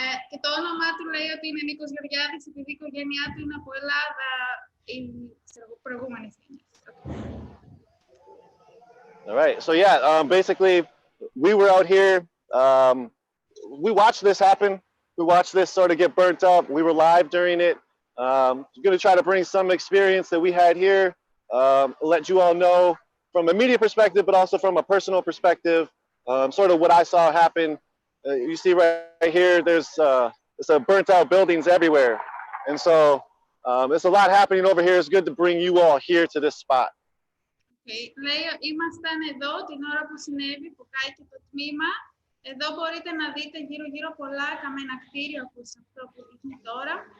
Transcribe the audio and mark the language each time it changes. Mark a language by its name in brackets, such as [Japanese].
[Greek] Και το όνομά του λέει ότι είναι Νίκος Γεωργιάδης επειδή η οικογένειά του είναι από Ελλάδα ή προηγούμενες γενιές. [English] All right. So yeah, basically, we were out here. We watched this happen. We watched this sort of get burnt up. We were live during it. Going to try to bring some experience that we had here. Let you all know from a media perspective, but also from a personal perspective, sort of what I saw happen. You see right here, there's burnt out buildings everywhere. And so there's a lot happening over here. It's good to bring you all here to this spot. Okay. [Greek] Λέει, ήμασταν εδώ την ώρα που συνέβη, που κάηκε το τμήμα. Εδώ μπορείτε να δείτε γύρω-γύρω πολλά καμένα κτίρια, όπως αυτό που δείχνει τώρα.